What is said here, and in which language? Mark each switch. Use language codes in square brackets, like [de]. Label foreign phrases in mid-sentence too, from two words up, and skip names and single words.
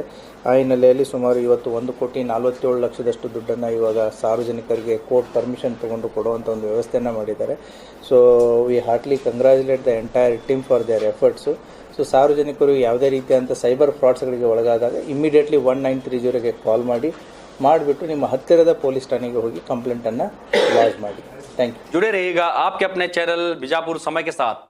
[kn] ಆ ಹಿನ್ನೆಲೆಯಲ್ಲಿ ಸುಮಾರು ಇವತ್ತು 1,47,00,000 ದುಡ್ಡನ್ನು ಇವಾಗ ಸಾರ್ವಜನಿಕರಿಗೆ [en] court permission [kn] ತೊಗೊಂಡು ಕೊಡುವಂಥ ಒಂದು ವ್ಯವಸ್ಥೆಯನ್ನು ಮಾಡಿದ್ದಾರೆ. [en] so we heartily congratulate the entire team for their efforts. [kn] ಸೊ ಸಾರ್ವಜನಿಕರು ಯಾವುದೇ ರೀತಿಯಾದಂಥ [en] cyber frauds [kn] ಒಳಗಾದಾಗ ಇಮಿಡಿಯೇಟ್ಲಿ 1930ಗೆ ಕಾಲ್ ಮಾಡಿಬಿಟ್ಟು ನಿಮ್ಮ ಹತ್ತಿರದ ಪೊಲೀಸ್ ಠಾಣೆಗೆ ಹೋಗಿ [en] complaint lodge [kn] ಮಾಡಿ. [en] thank you. [hi] जुड़े रहिएगा आपके अपने चैनल बीजापुर समय के साथ।